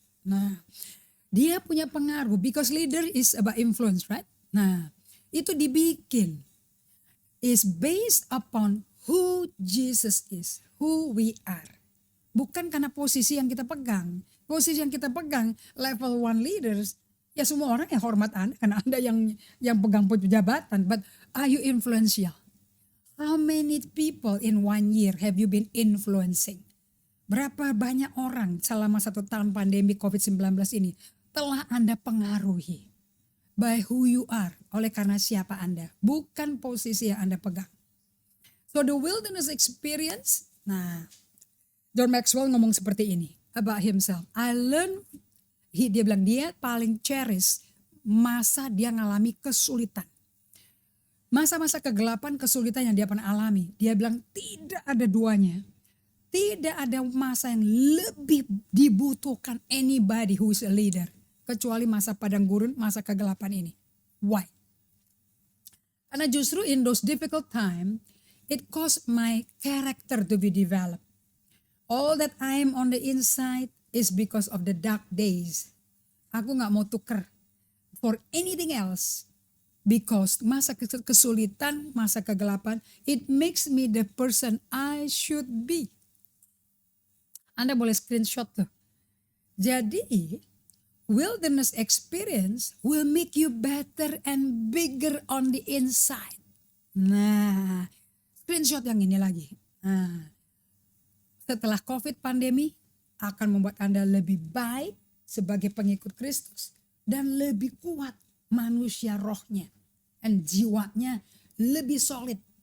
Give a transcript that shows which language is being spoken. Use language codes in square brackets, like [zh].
[id] Nah, dia punya pengaruh [en] because leader is about influence, right? [id] Nah, itu dibikin [en] is based upon who Jesus is, who we are. [id] Bukan karena posisi yang kita pegang. Posisi yang kita pegang [en] level 1 leaders, [id] ya semua orang yang hormat Anda karena Anda yang pegang jabatan. [en] But are you influential? How many people in 1 year have you been influencing? [id] Berapa banyak orang selama 1 tahun pandemi COVID-19 ini telah Anda pengaruhi [en] by who you are, [id] oleh karena siapa Anda, bukan posisi yang Anda pegang. [en] So the wilderness experience, nah John Maxwell [id] ngomong seperti ini [en] about himself. I learn, [id] dia bilang dia paling cherish masa dia ngalami kesulitan. Masa-masa kegelapan, kesulitan yang dia pernah alami. Dia bilang tidak ada duanya. Tidak ada masa yang lebih dibutuhkan [en] anybody who is a leader. [id] Kecuali masa padang gurun, masa kegelapan ini. [en] Why? [id] Karena justru [en] in those difficult time, it caused my character to be developed. All that I am on the inside is because of the dark days. [id] Aku gak mau tuker [en] for anything else. Because [id] masa kesulitan, masa kegelapan, [en] it makes me the person I should be. [id] Anda boleh screenshot tuh. Jadi, [en] wilderness experience will make you better and bigger on the inside. [id] Nah, screenshot yang ini lagi. Nah, setelah COVID pandemi akan membuat Anda lebih baik sebagai pengikut Kristus dan lebih kuat manusia rohnya dan jiwanya lebih solid.